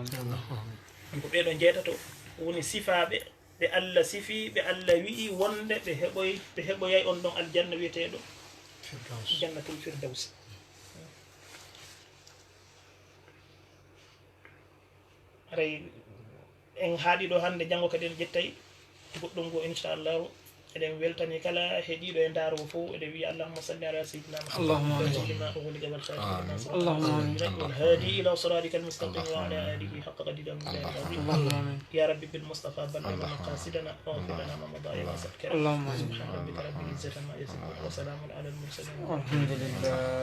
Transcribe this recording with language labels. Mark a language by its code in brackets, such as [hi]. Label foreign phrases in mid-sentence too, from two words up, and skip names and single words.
[ff] ko ɓeeɗo jeetato woni sifaɓe ɓe allah sifi ɓe allah wi'i wonde ɓe heɓoyay on ɗon aljanna wiyeteɗo jannatul firdausi aray en haaɗi ɗo hannde janngo kadi en ƴettay goɗɗum ngo inchallahu eɗen weltani kala heeɗiɗo e ndaaro fof eɗen wiya [ar] اللهم صل على سيدنا محمد والهادي إلى صراطك المستقيم وعلى آله حق قدره العظيم يا ربي بالمصطفى بلغ مقاصدنا واغفر لنا ما مضى يا واسع الكرم سبحان ربك رب العزة عما يصفون وسلام على المرسلين